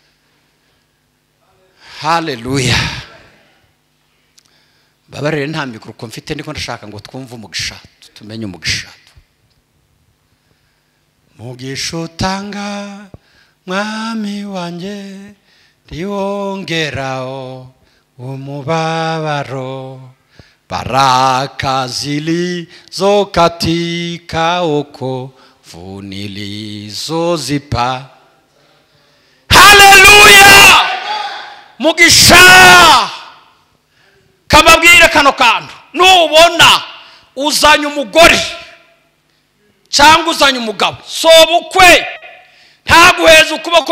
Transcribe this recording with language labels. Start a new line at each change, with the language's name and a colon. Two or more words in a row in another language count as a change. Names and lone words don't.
Kinyarwanda: haleluya babarire nta mikoro ko mfite ndiko ndashaka ngo twumve umugisha tumenye umugisha mugisha utanga mwami wanje ndiwongeraho umubabaro
Swahili: baraka zilizo katika wokovu nilizozipa
Kinyarwanda: haleluya mugisha kababwire kano kantu nubona uzanye umugore cyangwa uzanye umugabo sobukwe ntaguheza ukuboko